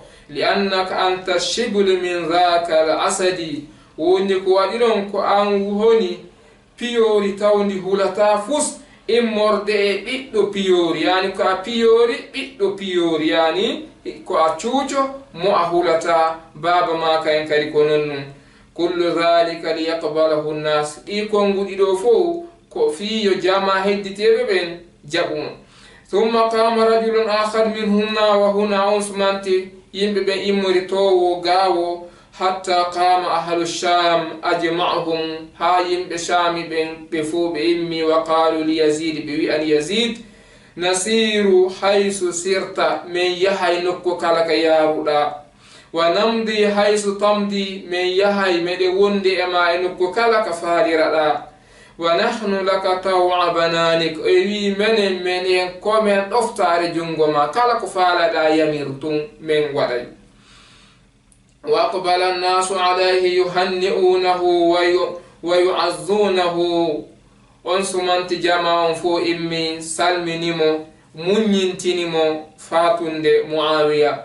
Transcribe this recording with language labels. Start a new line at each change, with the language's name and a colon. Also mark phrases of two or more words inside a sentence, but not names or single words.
Arabic: لأنك أنت شبل من ذاك الأسد,
Fula: woni ko waɗi ɗon ko an woni piyori tawdi hulata fus immorde e ɓiɗɗo piyori, yani ko a piyori ɓiɗɗo piyori, yani ko a cuuco mo a hulata baba ma kayen kadi ko nonnum.
Arabic: كل ذلك ليقبله الناس,
Fula: ɗi konguɗi ɗo fof ko fiyo jama hedditeɓe ɓen jaɓumo.
Arabic: ثم قام رجل آخر من هنا وهنا,
Fula: on sumanti yimɓe ɓen immori towo gawo,
Arabic: حتى قام أهل الشام أجمعهم,
Fula: ha yimɓe shami ɓen ɓe fo ɓe immi
Arabic: وقالوا ليزيد,
Fula: ɓe wi an yazid
Arabic: نسير حيث سرت,
Fula: min yahay nokko kala ka yaruɗa,
Arabic: ونمضي حيث تمضي,
Fula: min yahay meɗe wonde e ma e nokko kala ka faaliraɗa.
Arabic: ونحن لك طوع بنانك,
Fula: e wi menen komen ɗoftare jungo ma, kala ko faalaɗa yamir tun min waɗay.
Arabic: وأقبل الناس عليه يهنئونه ويعزونه,
Fula: on sumanti jama on fo immi salminimo muññintinimo fatunde Muawiya.